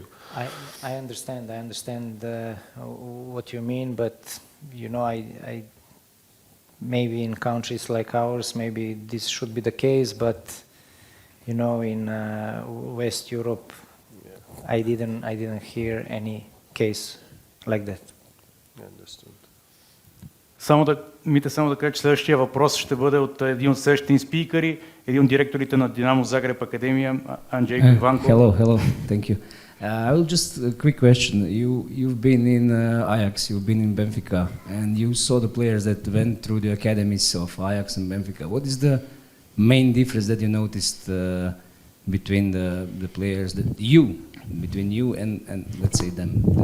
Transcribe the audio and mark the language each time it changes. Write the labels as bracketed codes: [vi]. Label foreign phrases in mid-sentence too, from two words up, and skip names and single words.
[en] I understand what you mean, but I maybe in countries like ours, maybe this should be the case, but in West Europe, yeah. I didn't hear any case like that. I understood. [bg] Само да кажа, че следващия въпрос ще бъде от един от следващите спикъри, един от директорите на Динамо Загреб Академия, Анджей Иванко. [en] Hello, thank you. I will just a quick question. You've been in Ajax, you've been in Benfica, and you saw the players that went through the academies of Ajax and Benfica. What is the main difference that you noticed between the players between you and let's say them?